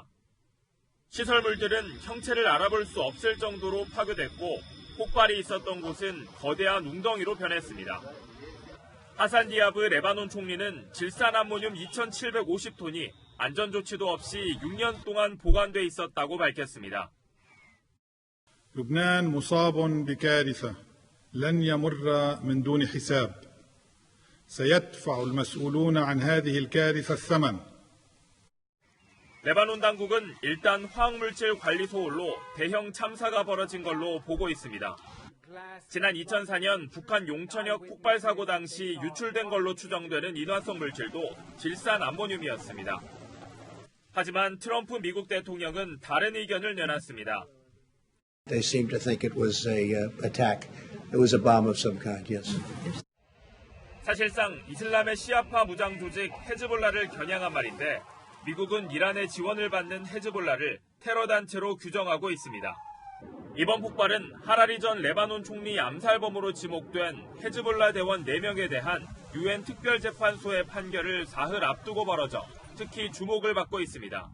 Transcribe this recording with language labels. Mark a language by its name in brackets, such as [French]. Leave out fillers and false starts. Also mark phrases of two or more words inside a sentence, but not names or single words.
[Korean] 시설물들은 형체를 알아볼 수 없을 정도로 파괴됐고 폭발이 있었던 곳은 거대한 웅덩이로 변했습니다. 하산 디아브 레바논 총리는 질산암모늄 2,750톤이 안전조치도 없이 6년 동안 보관돼 있었다고 밝혔습니다. [Arabic] لبنان مصاب بكارثة لن يمر من دون حساب. سيدفع المسؤولون عن هذه الكارثة الثمن. [Korean] 레바논 당국은 일단 화학물질 관리 소홀로 대형 참사가 벌어진 걸로 보고 있습니다. 지난 2004년 북한 용천역 폭발 사고 당시 유출된 걸로 추정되는 인화성 물질도 질산 암모늄이었습니다. 하지만 트럼프 미국 대통령은 다른 의견을 내놨습니다. [English] They seem to think it was a attack. It was a bomb of some kind. Yes. [Korean] 사실상 이슬람의 시아파 무장 조직 헤즈볼라를 겨냥한 말인데 미국은 이란의 지원을 받는 헤즈볼라를 테러 단체로 규정하고 있습니다. 이번 폭발은 하라리 전 레바논 총리 암살범으로 지목된 헤즈볼라 대원 4명에 대한 유엔 특별재판소의 판결을 사흘 앞두고 벌어져 특히 주목을 받고 있습니다.